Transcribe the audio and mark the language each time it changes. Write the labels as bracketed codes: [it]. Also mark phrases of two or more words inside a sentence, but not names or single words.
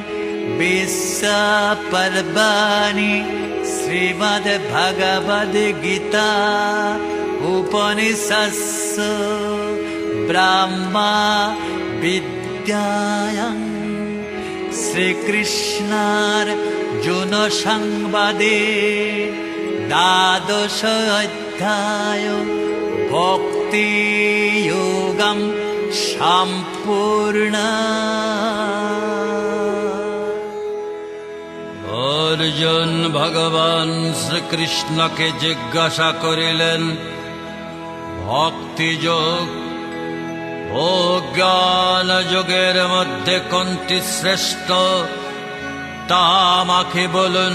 [sa] विश्वपर्वणि श्रीमद्भगवद्गीता उपनिषत्सु ब्रह्मा विद्यायां श्रीकृष्णार्जुन संवादे द्वादश अध्याय भक्ति योगं সম্পূর্ণ। [bn] অর্জুন ভগবান শ্রীকৃষ্ণকে জিজ্ঞাসা করিলেন, ভক্তিযোগ ও জ্ঞান যোগের মধ্যে কোনটি শ্রেষ্ঠ তা আমাকে বলুন।